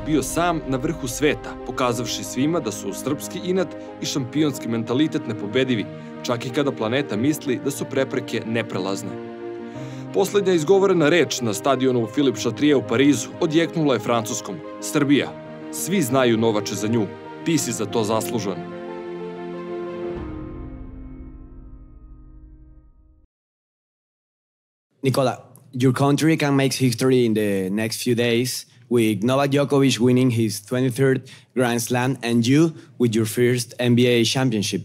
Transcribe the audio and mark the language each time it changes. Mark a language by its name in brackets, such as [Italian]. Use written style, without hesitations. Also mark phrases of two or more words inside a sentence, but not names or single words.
[Serbian] bio sam na vrhu sveta, pokazavši svima da su srpski inat i šampionski mentalitet nepobedivi, čak i kada planeta misli da su prepreke neprelazne. Poslednja izgovorena reč na stadionu Filip Chatrier u Parizu odjeknula je francuskom: "Srbija, svi znaju, Novače, za nju, ti si za to zaslužan." [English] Nicola, your country can make history in the next few days with Novak Djokovic winning his 23rd Grand Slam and you with your first NBA championship.